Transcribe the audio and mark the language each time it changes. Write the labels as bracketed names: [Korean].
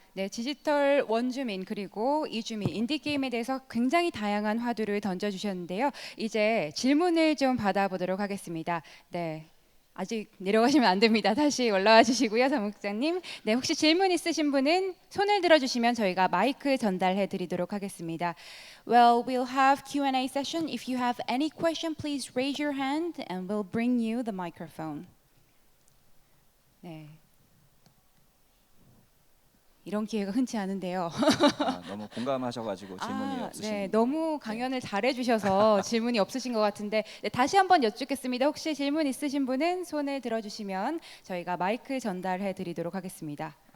[Korean] 네, 디지털 원주민 그리고 이주민 인디게임에 대해서 굉장히 다양한 화두를 던져주셨는데요. 이제 질문을 좀 받아보도록 하겠습니다. 네, 아직 내려가시면 안 됩니다. 다시 올라와 주시고요, 사무국장님. 네, 혹시 질문 있으신 분은 손을 들어주시면 저희가 마이크 전달해 드리도록 하겠습니다. [English] Well, we'll have Q&A session. If you have any question, please raise your hand and we'll bring you the microphone. [Korean] 네. 이런 기회가 흔치 않은데요. 너무 공감하셔가지고 질문이 없으신. 네, 너무 강연을 잘해주셔서 질문이 없으신 것 같은데 네, 다시 한번 여쭙겠습니다. 혹시 질문 있으신 분은 손을 들어주시면 저희가 마이크 전달해 드리도록 하겠습니다.